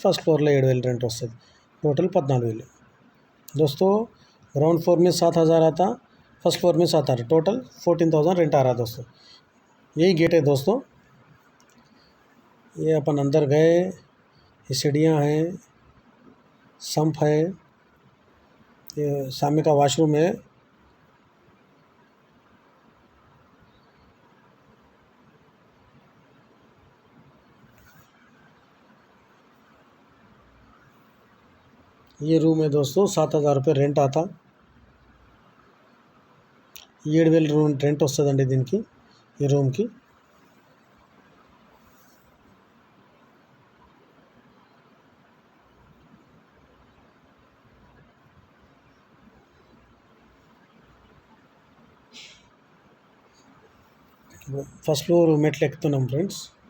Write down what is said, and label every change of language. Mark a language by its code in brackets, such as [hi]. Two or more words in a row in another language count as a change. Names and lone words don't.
[te] ఫస్ట్ ఫ్లోర్లో 7,000 रेंट వస్తుంది, [hi] टोटल 14,000 दोस्तों. [en] ground floor [hi] में 7,000 आता, [en] first floor [hi] में 7 आ रहा, टोटल 14,000 रेंट आ रहा दोस्तों. यही गेट है दोस्तों. ये अपन अंदर गए, ये सीढ़ियाँ हैं, संप है, ये सामने का वॉशरूम है. ये रूम है दोस्तों, 7,000 रुपये रेंट आता. [te] 7,000 [en] room rent [te] వస్తుందండి దీనికి, ఈ రూమ్కి. [en] first floor [te] మెట్లు ఎక్కుతున్నాం ఫ్రెండ్స్.